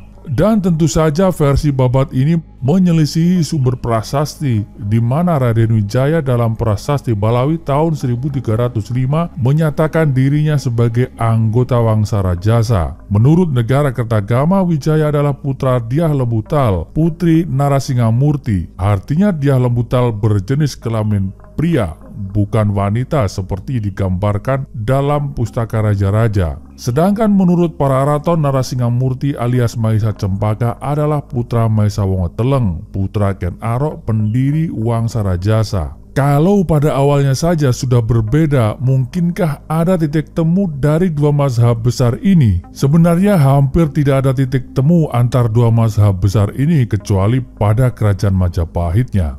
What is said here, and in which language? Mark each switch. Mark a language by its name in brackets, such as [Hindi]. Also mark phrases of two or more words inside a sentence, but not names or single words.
[Indonesian] Dan tentu saja versi babat ini menyelisihi sumber prasasti, di mana Raden Wijaya dalam Prasasti Balawi tahun 1305 menyatakan dirinya sebagai anggota Wangsa Rajasa. Menurut Negara Kertagama, Wijaya adalah putra Dyah Lembutal, putri Narasingamurti. Artinya Dyah Lembutal berjenis kelamin pria, bukan wanita seperti digambarkan dalam Pustaka Raja-Raja. Sedangkan menurut para Paraaraton, Narasingamurti alias Mahisa Cempaka adalah putra Mahisa Wongoteleng, putra Ken Arok, pendiri Wangsa Rajasa. Kalau pada awalnya saja sudah berbeda, mungkinkah ada titik temu dari dua mazhab besar ini? Sebenarnya hampir tidak ada titik temu antar dua mazhab besar ini kecuali pada kerajaan Majapahitnya.